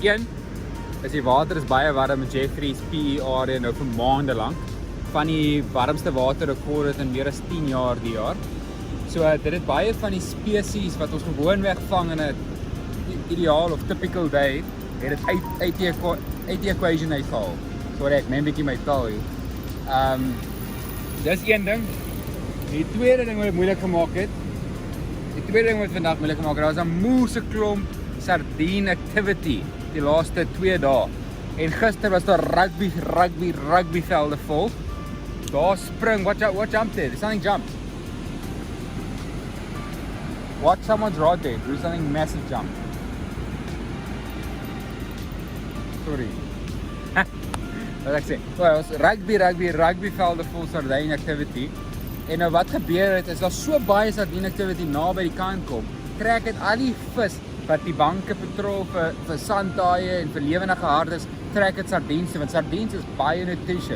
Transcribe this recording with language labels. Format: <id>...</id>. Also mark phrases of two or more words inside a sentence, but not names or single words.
<af>Een is die water is baie warm in Jeffreys PE area nou vir maande lank. Van die warmste waterrekorde in meer as 10 jaar die jaar. So dit het baie van die spesies wat ons gewoonweg vang in 'n ideaal of</af> <en>typical day,</en> <af>het dit uit die equation uitgehaal. Sorry, ek neem bietjie my taal hier. Dis een ding. Die tweede ding wat dit moeilik gemaak het. Die tweede ding wat vandag moeilik gemaak het, daar was 'n moeëse klomp</af> <en>sardine activity</en> <af>die laaste 2 dae. En gister was daar rugby velde vol. Daar spring,</af> <en>what jumped there? Something jumped. Watch someone's rod there, do something massive jump. Sorry.</en> <af>Wat ek sê, well, was rugby velde vol</af> <en>sardine activity.</en> <af>En nou wat gebeur het, is daar so baie</af> <en>sardine activity</en> <af>naby die kant kom, trek het al die vis wat die banke patrol vir sandtaaie en vir lewendige hardes, trek het sardiens toe, want sardiens is baie nutritious.</af>